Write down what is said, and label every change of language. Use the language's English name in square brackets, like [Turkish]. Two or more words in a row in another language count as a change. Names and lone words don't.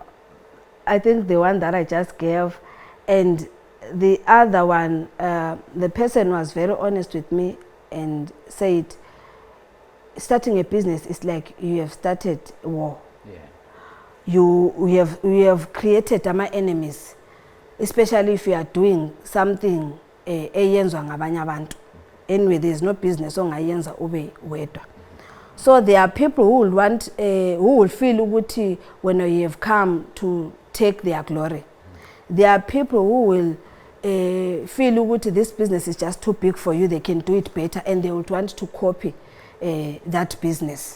[English] I think the one that I just gave, and the other one, the person was very honest with me and said, starting a business is like you have started a war. Yeah. We have created my enemies, especially if you are doing something [North Ndebele] eyenzwa ngabanye abantu. [English] Anyway, there is no business [North Ndebele] ongayenza ube wedwa. [English] So there are people who will want, who will feel ukuthi when you have come to take their glory. There are people who will feel ukuthi this business is just too big for you, they can do it better, and they would want to copy that business.